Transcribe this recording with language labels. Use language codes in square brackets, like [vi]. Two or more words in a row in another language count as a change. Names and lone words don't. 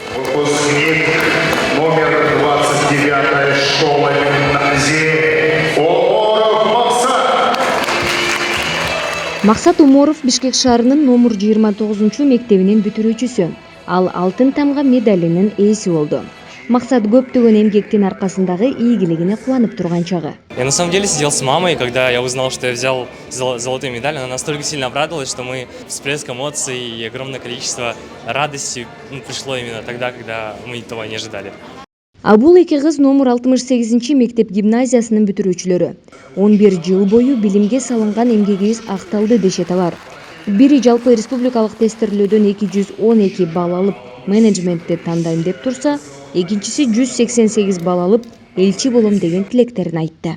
[ru] Выпускник номер 29 школы гимназии Оморов Максат. [ky] Максат Оморов Бишкек шаарынын номер 29-мектебинин бүтүрүүчүсү. Ал алтын тамга медалинин ээси болду. Максат көптөгөн эмгектин аркасындагы ийгилигине кубанып турган чагы. [ru] Я на самом деле сидел с мамой, когда я узнал, что я взял золотую медаль. Она настолько сильно обрадовалась, что мы всплеск эмоций и огромное количество радости пришло именно тогда, когда мы этого не ожидали. [ky] А бул эки кыз номер 68-мектеп гимназиясынын бүтүрүүчүлөрү. 11 жыл бою билимге салынган эмгегибиз акталды дешет алар. Бири жалпы республикалык тестирлөөдөн 212 балл алып менеджментти тандайм деп турса, экинчиси 188 балл алып элчи болом деген тилектерин айтты.